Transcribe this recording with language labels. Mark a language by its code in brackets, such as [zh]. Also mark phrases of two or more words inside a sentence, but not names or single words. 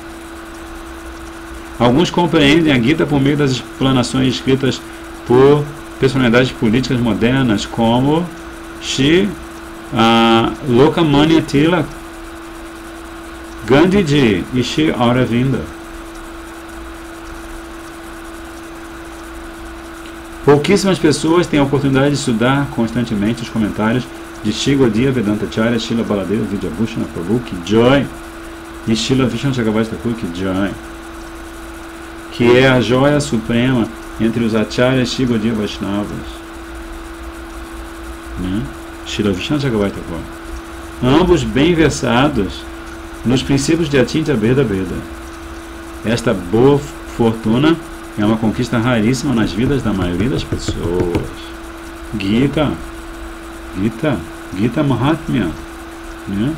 [pt] Alguns compreendem a Gita por meio das explanações escritas por personalidades políticas modernas como Shri Lokmanya Tilak, Gandhiji e Shri Aurobindo. Pouquíssimas pessoas têm a oportunidade de estudar constantemente os comentários de Shri Gaudiya Vedanta Acharya, Srila Baladeva Vidyabhushana Prabhu [hi] की जय [pt] e Srila Vishnu Chakravarti Thakur [hi] की जय, [pt] que é a joia suprema entre os Acharyas Shri Gaudiya Vaishnavas, né? Srila Vishnu Chakravarti Thakur, ambos bem versados nos princípios de Atintya Bheda Bheda. Esta boa fortuna é uma conquista raríssima nas vidas da maioria das pessoas. Gita Mahatmya, né?